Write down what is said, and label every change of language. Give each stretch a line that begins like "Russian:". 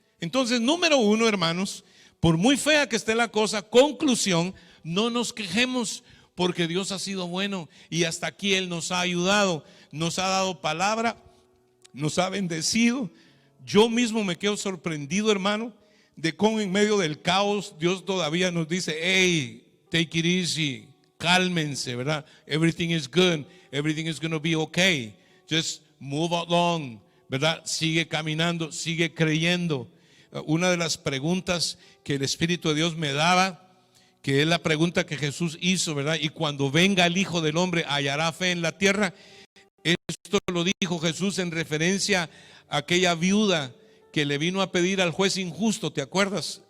Spanish: Entonces, número uno, hermanos, por muy fea que esté la cosa, conclusión, no nos quejemos porque Dios ha sido bueno y hasta aquí Él nos ha ayudado, nos ha dado palabra, nos ha bendecido. Yo mismo me quedo sorprendido, hermano, de cómo en medio del caos Dios todavía nos dice,
English: hey, take it easy.
Spanish: Cálmense, ¿verdad?
English: Everything is good, everything is going to be okay. Just move along,
Spanish: ¿verdad? Sigue caminando, sigue creyendo. Una de las preguntas que el Espíritu de Dios me daba, que es la pregunta que Jesús hizo, ¿verdad? Y cuando venga el Hijo del Hombre, ¿hallará fe en la tierra? Esto lo dijo Jesús en referencia a aquella viuda que le vino a pedir al juez injusto, ¿te acuerdas?